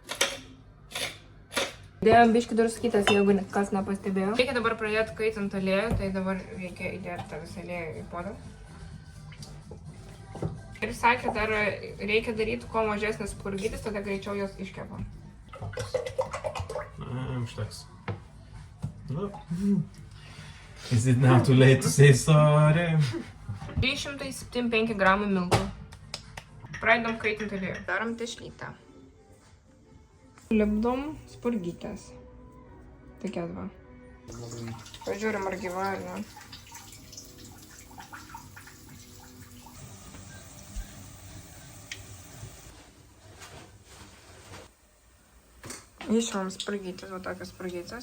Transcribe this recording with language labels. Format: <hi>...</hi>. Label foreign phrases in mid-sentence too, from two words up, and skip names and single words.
<lt>Įdėjom biškį druskytės, jeigu kas nepastebėjo. Reikia dabar pradėti kaitinti aliejų, tai dabar reikia įdėti tą visą aliejų į puodą. Ir sakė, dar reikia daryti kuo mažesnis spurgytis, tada greičiau jos iškepa. Užteks.</lt> <en>No. Is it now too late to say sorry?</en> <lt>375 gramų miltų. Pradedam kaitinti aliejų. Darom tešlytę. Lipdom spurgytės. Tokias va. Pažiūrim, ar gyva ar ne. Išimam spurgytės, va tokias spurgytės.</lt>